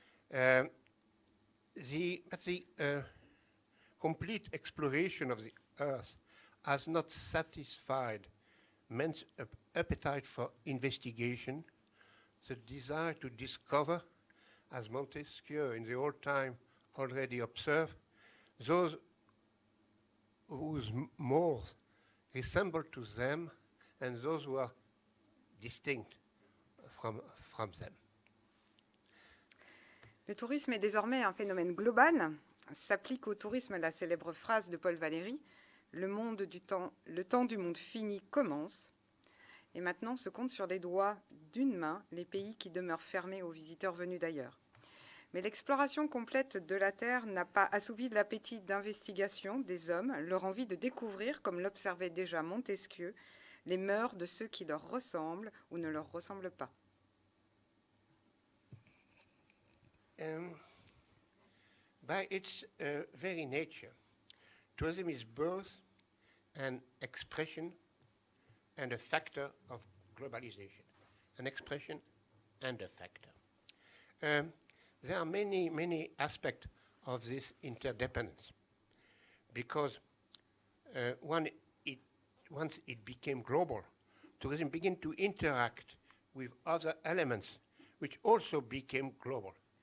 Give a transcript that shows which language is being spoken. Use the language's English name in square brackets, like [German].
[English] The complete exploration of the Earth has not satisfied man's appetite for investigation, the desire to discover, as Montesquieu in the old time already observed, those whose mores resemble to them and those who are distinct from them. [French] Le tourisme est désormais un phénomène global. S'applique au tourisme la célèbre phrase de Paul Valéry, le temps du monde fini commence. Et maintenant se comptent sur les doigts d'une main les pays qui demeurent fermés aux visiteurs venus d'ailleurs. Mais l'exploration complète de la Terre n'a pas assouvi l'appétit d'investigation des hommes, leur envie de découvrir, comme l'observait déjà Montesquieu, les mœurs de ceux qui leur ressemblent ou ne leur ressemblent pas. [English] By its very nature, tourism is both an expression and a factor of globalization. An expression and a factor. There are many aspects of this interdependence, because once it became global, tourism began to interact with other elements which also became global.